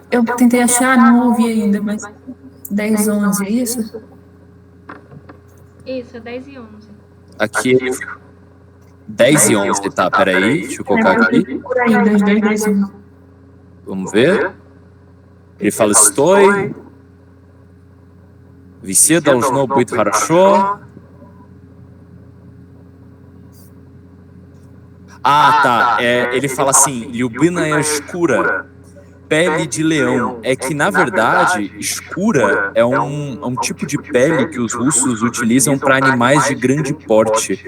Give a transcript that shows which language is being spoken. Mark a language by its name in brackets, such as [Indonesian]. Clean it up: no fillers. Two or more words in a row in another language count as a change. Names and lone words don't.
[Portuguese] Eu tentei achar, não ouvi ainda, mas 10h11, é isso? Isso, é 10h11. Aqui 10h11, tá, peraí, deixa eu colocar aqui. Por aí, 10h11. Vamos ver. Ele fala, [Russian] Sтой. Все должно быть хорошо. [Portuguese] Tá. Ele fala assim, Lyubimaya escura, pele de leão. É que, na verdade, escura é um tipo de pele que os russos utilizam para animais de grande porte.